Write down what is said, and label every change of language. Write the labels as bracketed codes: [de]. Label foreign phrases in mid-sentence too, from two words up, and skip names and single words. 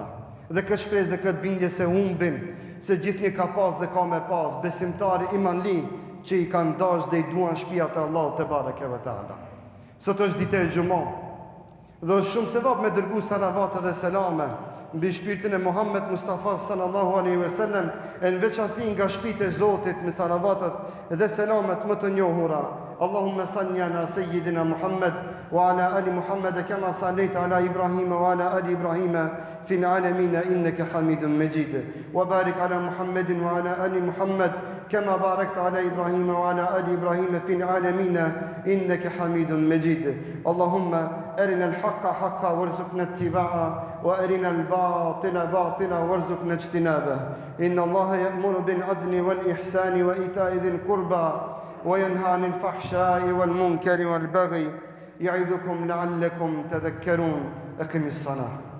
[sq] Dhe këtë shpresë dhe këtë bindje se humbin, se gjithnjë ka pas dhe ka me pas, besimtari imanli që i kanë dash dhe i duan shtëpiat e Allahut [ar] تبارك وتعالى. [sq] Sot është ditë e xumë. Dhe është shumë sevap me dërgu salavate dhe selame mbi shpirtin e Muhammed Mustafa [ar] صلى الله عليه وسلم, [sq] e në veçanti nga shtëpitë e Zotit me salavatet dhe selamet më të njohura. [ar] اللهم صل على سيدنا محمد وعلى آل محمد كما صليت على إبراهيم وعلى آل إبراهيم في العالمين إنك حميد مجيد وبارك على محمد وعلى آل محمد كما باركت على إبراهيم وعلى آل إبراهيم في العالمين إنك حميد مجيد اللهم أرنا الحق حقا وارزقنا اتباعه وأرنا الباطل باطلا وارزقنا اجتنابه إن الله يأمر بالعدل والإحسان وإيتاء ذي القربى وينهى عن الفحشاء والمنكر والبغي يعظكم لعلكم تذكرون أقم الصلاة